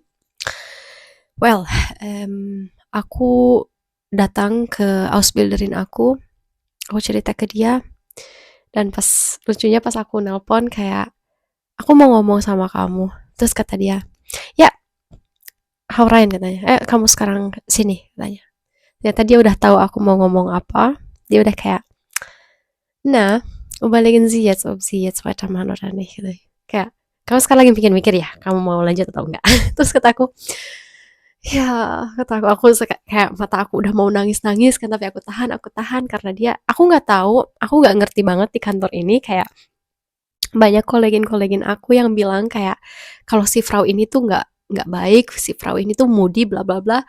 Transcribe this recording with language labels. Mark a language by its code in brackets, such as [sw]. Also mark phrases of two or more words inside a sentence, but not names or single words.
[id] Well, aku datang ke Ausbilderin aku cerita ke dia, dan lucunya pas aku nelpon kayak, aku mau ngomong sama kamu. Terus kata dia, ya, how Ryan katanya, kamu sekarang sini katanya. Ternyata dia udah tahu aku mau ngomong apa. Dia udah kayak, nah, [de] überlegen Sie jetzt, ob Sie jetzt weitermachen oder nicht. [id] Gitu. Kayak, kamu sekarang lagi mikir-mikir ya, kamu mau lanjut atau enggak? Terus kata aku kayak mata aku udah mau nangis-nangis kan, tapi aku tahan karena dia, aku nggak tahu, aku nggak ngerti banget di kantor ini, kayak banyak kolegin aku yang bilang kayak kalau si Frau ini tuh nggak baik, si Frau ini tuh moody bla bla bla.